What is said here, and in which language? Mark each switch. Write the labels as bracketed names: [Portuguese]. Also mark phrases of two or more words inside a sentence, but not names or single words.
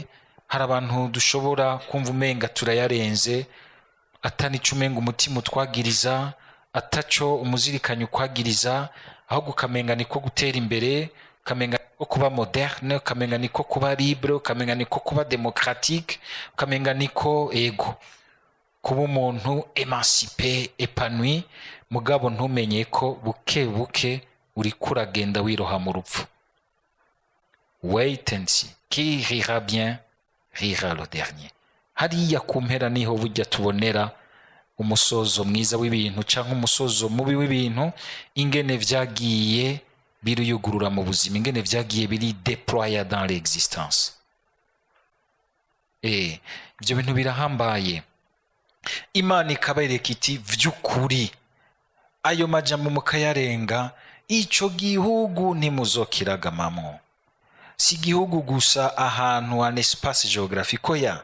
[Rundi] Hari abantu dushobora kumva umenga turayarenze, atanico umenga umutima utwagiriza, ataco umuzirikanyo ukwagiriza, ahubwo ukamenga niko gutera imbere, ukamenga niko kuba moderne, ukamenga niko kuba libre, ukamenga niko kuba démocratique, ukamenga niko kuba umuntu [French] émancipé, épanoui. [Rundi] Mugabo ntumenye ko buke buke uri kuragenda wiroha mu rupfu. [English] Wait and see, [French] qui rira bien rira le dernier. [Rundi] Hariya kumpera niho bujya tubonera umusozo mwiza w'ibintu canke umusozo mubi w'ibintu, ingene vyagiye biruyugurura mu buzima, ingene vyagiye biri [French] déployer dans l'existence. [Rundi] Ivyo bintu birahambaye. Imana ikabereka iti vy'ukuri ayo majambo mukayarenga, ico gihugu ntimuzokiragamamwo. Si igihugu gusa, ahantu [French] an espace géographique [Rundi] oya.